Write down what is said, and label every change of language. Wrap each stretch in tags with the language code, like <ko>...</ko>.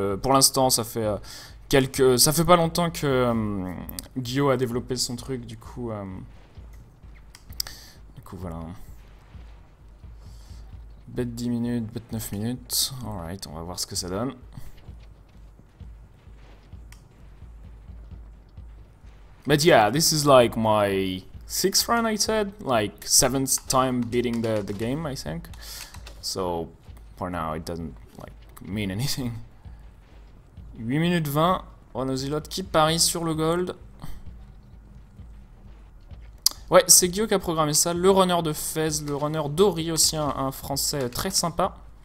<fr>Pour l'instant, ça fait ça fait pas longtemps que Guillaume a développé son truc, du coup voilà.</fr> <en>Bet 10 minutes, bet 9 minutes. Alright,</en> <fr>on va voir ce que ça donne.</fr> <en>But yeah, this is like my 6th run, I said. Like 7th time beating the game, I think. So, for now, it doesn't like mean anything. 8 minutes 20.</en> <fr>Ronozilote qui parie sur le gold. Ouais, c'est Guillaume qui a programmé ça, le runner de Fez, le runner d'Ori aussi, un français très sympa.</fr>